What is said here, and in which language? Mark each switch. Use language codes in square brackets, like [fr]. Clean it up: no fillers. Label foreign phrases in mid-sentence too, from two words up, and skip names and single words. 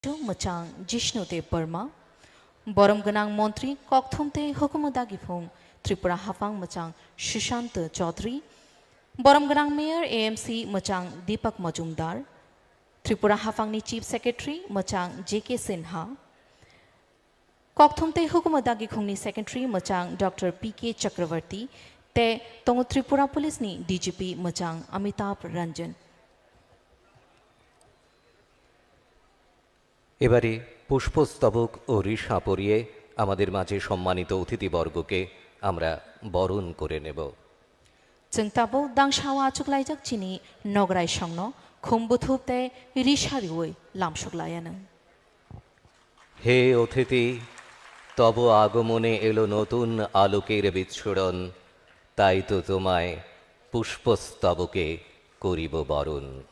[trp] Machang Jishnude Burma, Borom Ganang Montri, Kokthumte Hukumudagifung, Tripura Hafang Machang Shishant Chaudhary, Borom Ganang Mayor AMC Machang Deepak Majumdar, Tripura Hafangni [en] Chief Secretary [trp] Machang JK Sinha, Kokthumte Hukumudagifungni Secretary Machang Dr. PK Chakravarti, Te Tongu Tripura Police ni DGP Machang Amitabh Ranjan. [bn] এবারে পুষ্পস্তবক ও ঋষা পরিয়ে আমাদের মাঝে সম্মানিত অতিথিবর্গকে আমরা বরণ করে নেব। [trp] Jengtabo dangshawa achuklaijak chini nograi shongno khumbuthupte risharioi lamshoklayana. [bn] হে অতিথি, তব আগমনে এলো নতুন আলোকের বিচ্ছুরণ, তাই তো তোমায় পুষ্পস্তবকে করিব বরণ।